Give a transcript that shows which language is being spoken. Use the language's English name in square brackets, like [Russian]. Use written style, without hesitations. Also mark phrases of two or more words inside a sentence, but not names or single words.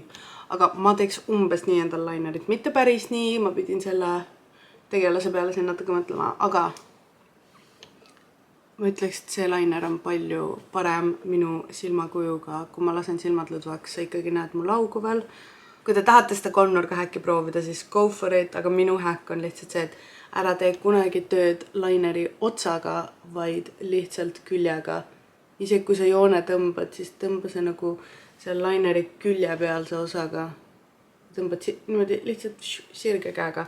[Estonian] Aga ma teeks umbes nii endal linerit. Mitte päris nii, ma pidin selle tegelase peale siin natuke mõtlema, aga ma ütleks, et see liner on palju parem minu silmakujuga. Kui ma lasen silmad lõdvaks, sa ikkagi näed mu laugu veel. Kui te tahate seda kolmnurga häkki proovida, siis [English] go for it, [Estonian] aga minu häkk on lihtsalt see, et ära tee kunagi tööd lineri otsaga, vaid lihtsalt küljega. Isegi kui sa joone tõmbad, siis tõmba see nagu see lineri külje pealse osaga. Tõmbad niimoodi lihtsalt sirge käega.